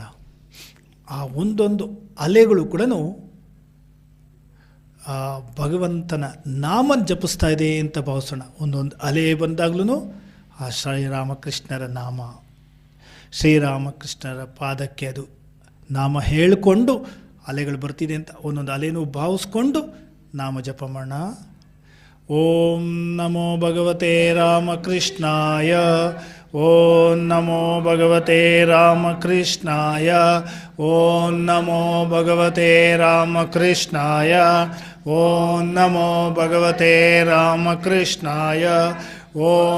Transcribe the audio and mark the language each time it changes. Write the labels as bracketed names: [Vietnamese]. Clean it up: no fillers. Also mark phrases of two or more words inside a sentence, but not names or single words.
[Kannada] ಆ ಒಂದೊಂದು ಅಲೆಗಳು ಕೂಡ ಆ ಭಗವಂತನ ನಾಮ ಜಪಿಸ್ತಾ ಇದೆ ಅಂತ ಭಾವಿಸೋಣ. ಒಂದೊಂದು ಅಲೆ ಬಂದಾಗ್ಲೂ ಆ ಶ್ರೀರಾಮಕೃಷ್ಣರ ನಾಮ, ಶ್ರೀರಾಮಕೃಷ್ಣರ ಪಾದಕ್ಕೆ ಅದು ನಾಮ ಹೇಳಿಕೊಂಡು ಅಲೆಗಳು ಬರ್ತಿದೆ ಅಂತ ಒಂದೊಂದು ಅಲೆನೂ ಭಾವಿಸ್ಕೊಂಡು ನಾಮ ಜಪ ಮಾಡೋಣ. [Sanskrit] ಓಂ ನಮೋ ಭಗವತೆ ರಾಮಕೃಷ್ಣಾಯ, ಓಂ ನಮೋ ಭಗವತೆ ರಾಮಕೃಷ್ಣಾಯ, ಓಂ ನಮೋ ಭಗವತೆ ರಾಮಕೃಷ್ಣಾಯ, ಓಂ ನಮೋ ಭಗವತೆ ರಾಮಕೃಷ್ಣಾಯ, ಓಂ